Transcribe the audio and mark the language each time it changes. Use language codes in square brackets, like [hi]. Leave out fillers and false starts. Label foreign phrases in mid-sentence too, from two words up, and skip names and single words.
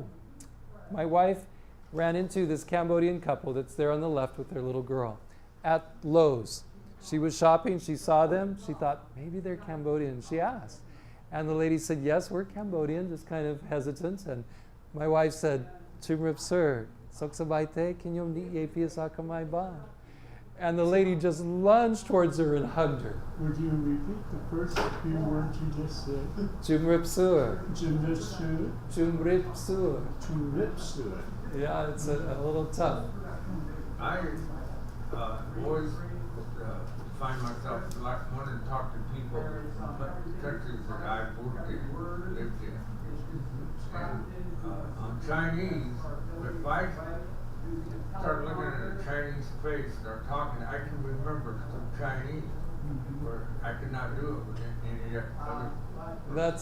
[en] My wife ran into this Cambodian couple that's there on the left with their little girl at Lowe's. She was shopping, she saw them, she thought, maybe they're Cambodian. She asked. And the lady said, yes, we're Cambodian, just kind of hesitant. And my wife said, [km] ជំរាបសួរ សុខសប្បាយទេ ខ្ញុំ និយាយ ភាសា ខ្មែរ បាន. [en] And the lady just lunged towards her and hugged her. Would you repeat the first few words you just said? [km] ជំរាបសួរ. ជំរាបសួរ. ជំរាបសួរ. ជំរាបសួរ. [en] Yeah, it's a little tough. I always find myself like wanting to talk to people from countries that I've worked in, lived in. And on Chinese, if I start looking at a Chinese face, start talking, I can remember some Chinese, where I could not do it with any other.